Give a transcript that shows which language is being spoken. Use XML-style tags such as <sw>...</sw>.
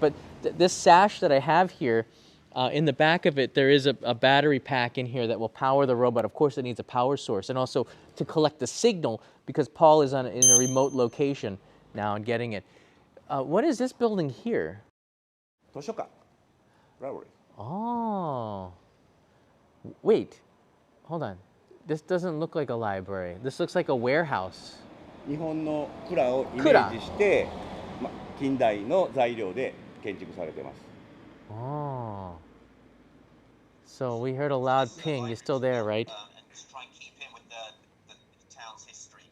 <en>But this sash that I have here, in the back of it, there is a battery pack in here that will power the robot. Of course, it needs a power source, and also to collect the signal because Paul is in a remote location now and getting it. What is this building here?</en> <ja>図書館。Library.</ja> <en>Oh, wait, hold on. This doesn't look like a library. This looks like a warehouse.</en> <ja>日本の蔵をイメージして、近代の材料で建築されてます。</ja> <en>Oh. So we heard a loud ping. You're still there, right? And just try and keep in with the town's history.</en>